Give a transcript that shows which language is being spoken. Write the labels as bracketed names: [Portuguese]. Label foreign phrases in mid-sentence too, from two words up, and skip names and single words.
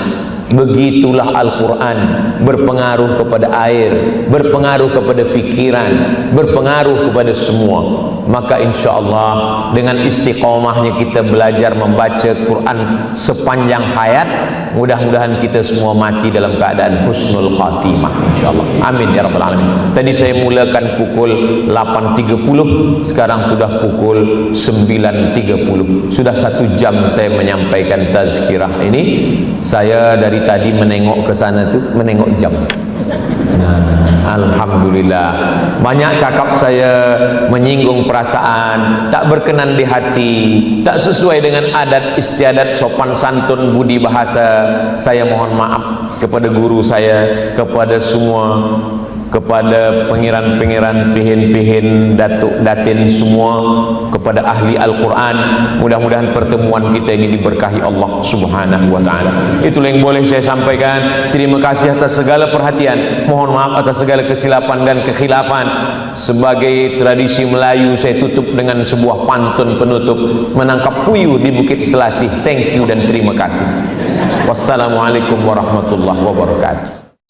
[Malay] Begitulah Al-Quran berpengaruh kepada air, berpengaruh kepada fikiran, berpengaruh kepada semua. Maka [Arabic] insya Allah [Malay] dengan istiqomahnya kita belajar membaca Quran sepanjang hayat, mudah-mudahan kita semua mati dalam keadaan [Arabic] husnul khatimah insya Allah. Amin ya rabbal alamin. [Malay] Tadi saya mulakan pukul 8.30, sekarang sudah pukul 9.30. Sudah 1 jam saya menyampaikan tazkirah ini. Saya dari tadi menengok ke sana tu, menengok jam. Alhamdulillah, banyak cakap saya menyinggung perasaan, tak berkenan di hati, tak sesuai dengan adat istiadat sopan santun budi bahasa. Saya mohon maaf kepada guru saya, kepada semua, kepada pengiran-pengiran, pihin-pihin, datuk datin semua, kepada ahli Al-Quran. Mudah-mudahan pertemuan kita ini diberkahi Allah [Arabic] Subhanahu wa ta'ala. [Malay] Itulah yang boleh saya sampaikan. Terima kasih atas segala perhatian, mohon maaf atas segala kesilapan dan kekhilafan. Sebagai tradisi Melayu, saya tutup dengan sebuah pantun penutup, menangkap puyuh di Bukit Selasih. [English] Thank you [Malay] dan terima kasih. [Arabic] Wassalamualaikum warahmatullahi wabarakatuh.